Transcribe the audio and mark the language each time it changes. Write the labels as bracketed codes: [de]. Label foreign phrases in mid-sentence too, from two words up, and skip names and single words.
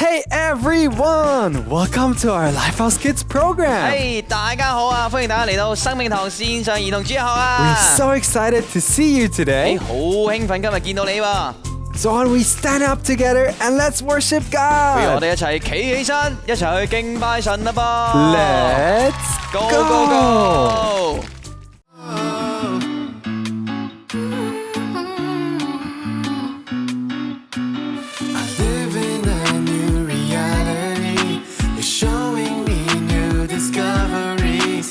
[en] everyone! Welcome to our Lifehouse Kids Program. [yue] Hey, 大家好啊！歡迎大家嚟到生命堂線上兒童主日學啊 [en] We're so excited to see you today. [yue] 好興奮今日見到你喎！ [en] So why don't we stand up together and let's worship [yue] 不如我 [en] God? [yue] 哋一齊企起身，一齊去敬拜神啦噃 [en] Let's Go, go, go! Live in a new reality. You're showing me new discoveries.